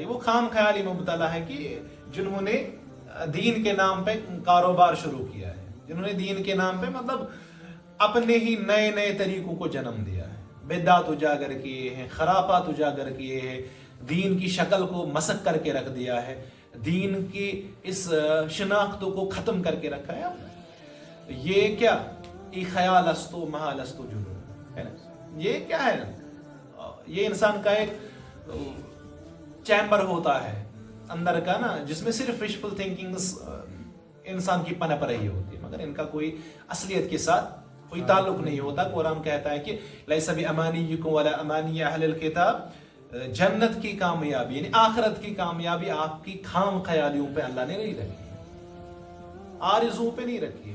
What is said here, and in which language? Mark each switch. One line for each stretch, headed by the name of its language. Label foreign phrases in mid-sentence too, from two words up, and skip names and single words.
Urdu: وہ خام خیالی مبتلا ہے کہ جنہوں نے دین کے نام پہ کاروبار شروع کیا ہے, جنہوں نے دین کے نام پہ مطلب اپنے ہی نئے نئے طریقوں کو جنم دیا ہے, بدعات اجاگر کیے ہیں, خرافات اجاگر کیے ہیں, دین کی شکل کو مسخ کر کے رکھ دیا ہے, دین کی اس شناختوں کو ختم کر کے رکھا ہے. یہ کیا ای
Persian: خیال استو محال استو جنون
Urdu: ہے نا. یہ کیا ہے, یہ انسان کا ایک چیمبر ہوتا ہے اندر کا نا, جس میں صرف
English: wishful thinkings
Urdu: انسان کی پنپ رہی ہوتی ہے, مگر ان کا کوئی اصلیت کے ساتھ کوئی تعلق نہیں ہوتا. قرآن کہتا ہے کہ
Arabic: لیس بامانیکم ولا امانی اہل الکتاب,
Urdu: جنت کی کامیابی یعنی آخرت کی کامیابی آپ کی خام خیالیوں پہ اللہ نے نہیں رکھی ہے, آرزوؤں پہ نہیں رکھی ہے.